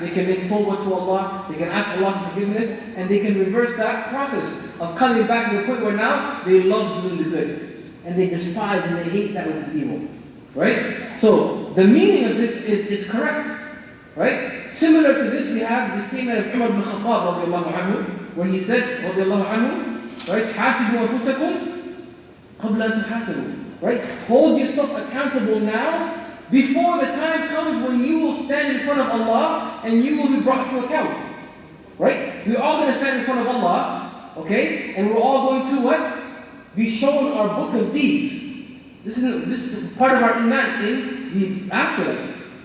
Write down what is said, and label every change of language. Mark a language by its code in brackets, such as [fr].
[en] They can make tawbah to Allah, they can ask Allah for forgiveness, and they can reverse that process of coming back to the point where now they love doing the good. And they despise and they hate that which is evil. Right? So the meaning of this is correct. Right? Similar to this we have the statement of Umar ibn Khattab radiallahu anhu, where he said, [ar] رضي الله عنه, right, حاسبوا أنفسكم قبل أن تحاسبوا, right? [en] Hold yourself accountable now before the time comes when you will stand in front of Allah and you will be brought to account. Right? We're all going to stand in front of Allah, okay? And we're all going to what? Be shown our book of deeds. This is part of our iman in the afterlife.